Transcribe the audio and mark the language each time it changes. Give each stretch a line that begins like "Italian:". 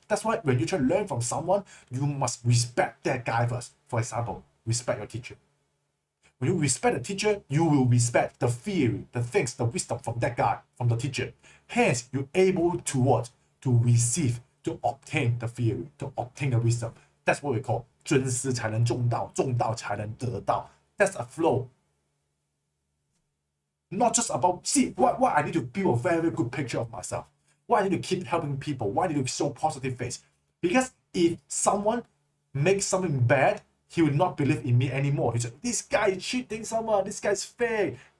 English: That's why when you try to learn from someone, you must respect that guy first. For example, respect your teacher. When you respect the teacher, you will respect the theory, the things, the wisdom from that guy, from the teacher. Hence, you're able to what? To receive, to obtain the theory, to obtain the wisdom. That's what we call
Chinese: 尊师才能重道，重道才能得道.
English: That's a flow. Not just about, see, why I need to build a very good picture of myself. Why I need to keep helping people. Why I need to show positive face. Because if someone make something bad, he will not believe in me anymore. He said, this guy is cheating someone, this guy is fake.